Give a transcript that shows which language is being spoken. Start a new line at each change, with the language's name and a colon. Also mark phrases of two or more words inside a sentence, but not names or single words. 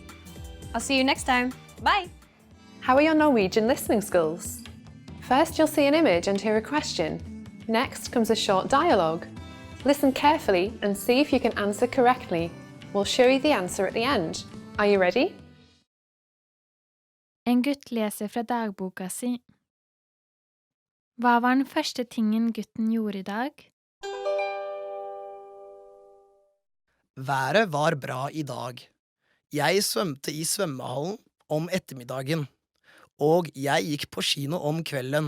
English: I'll see you next time. Bye! How are your Norwegian listening skills? First, you'll see an image and hear a question. Next comes a short dialogue. Listen carefully and see if you can answer correctly. We'll show you the answer at the end. Are you ready?
Norwegian: En gutt leser fra dagboka si. Hva var den første tingen gutten gjorde I dag? Været var bra I dag. Jeg svømte I svømmehallen om ettermiddagen, og jeg gikk på kino om kvelden.